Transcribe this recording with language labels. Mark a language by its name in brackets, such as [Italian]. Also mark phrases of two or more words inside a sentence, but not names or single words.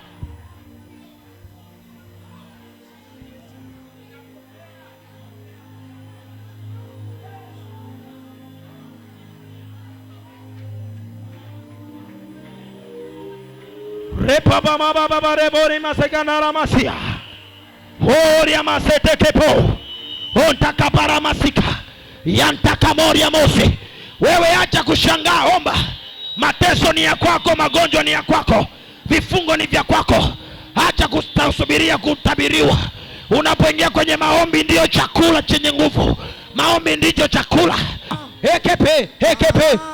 [Swahili] Repa baba baba rebori masekana ramasia, horia masete kepo, ontaka para masika, yantaka moria mose. Wewe acha kushangaa, omba. Mateso ni ya kwako, magonjwa ni ya kwako, vifungo ni vya kwako. Acha kusubiria kutabiriwa. Unapoingia kwenye maombi ndio chakula chenye nguvu. Maombi ndicho chakula. Hekepe, hekepe.